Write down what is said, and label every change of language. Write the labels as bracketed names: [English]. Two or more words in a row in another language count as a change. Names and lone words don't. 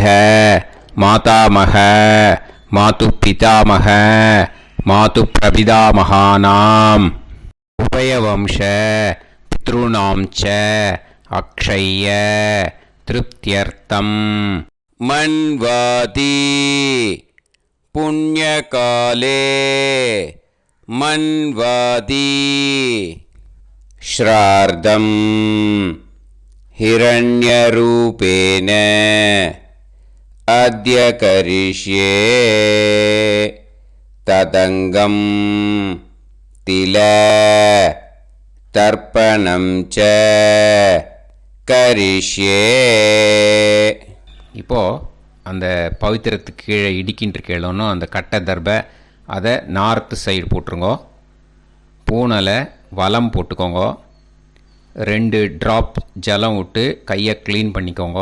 [Sanskrit] मातामह मातृ पितामह मातृ प्रपितामहानाम् उभयवंश पितृणाम् च अक्षय तृप्त्यर्थम् मन्वादि पुण्यकाले मन्वादि श्राद्धम् हिरण्यरूपेण अद्य करिष्ये तदङ्गं तिल तर्पणं च करिष्ये. [Tamil] இப்போது அந்த பவித்திரத்துக்கு கீழே இடிக்கின்ற கீழோன்னு அந்த கட்டை தர்பை அதை [English] north side [Tamil] போட்டுருங்கோ. பூனலை வலம் போட்டுக்கோங்க. 2 ட்ராப் ஜலம் விட்டு கையை க்ளீன் பண்ணிக்கோங்க.